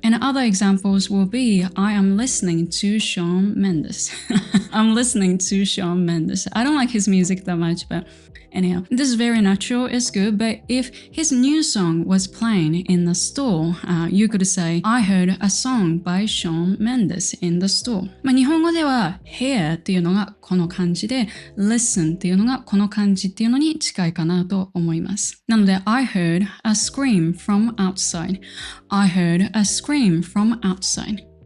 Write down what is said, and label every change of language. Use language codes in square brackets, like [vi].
[en] And other examples will be, I am listening to Shawn Mendes. I'm listening to Shawn Mendes. I don't like his music that much, but anyhow, this is very natural, it's good, but if his new song was playing in the store, you could say, I heard a song by Shawn Mendes in the store. [ja] 日本語では hear っていうのがこの漢字で listen っていうのがこの漢字っていうのに近いかなと思います。なので [en] I heard a scream from outside. I heard a scream from outside.